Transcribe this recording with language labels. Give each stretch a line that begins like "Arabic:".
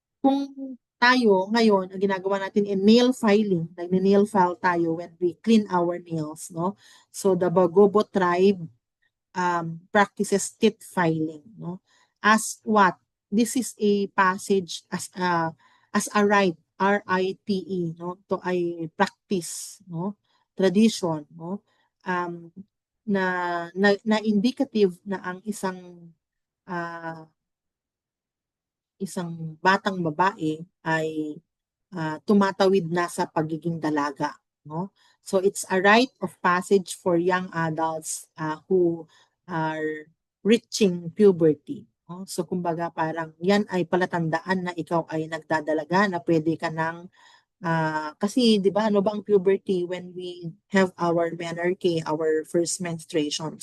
Filipino: Kung tayo ngayon, ang ginagawa natin in nail filing, nagne-nail file tayo
English: when we clean our nails,
Filipino: no?
English: So the Bagobo tribe practices teeth filing, no? As what? This is a passage as a right, RITE, no? To a practice, no? Tradition, no?
Filipino: Um, na indicative na ang ah, isang batang babae ay tumatawid na sa pagiging dalaga, no?
English: So it's a rite of passage for young adults who are reaching puberty.
Filipino: No? So kumbaga parang yan ay palatandaan na ikaw ay nagdadalaga na pwede ka ng kasi 'di ba ano ba ang puberty
English: when we have our menarche, our first menstruation.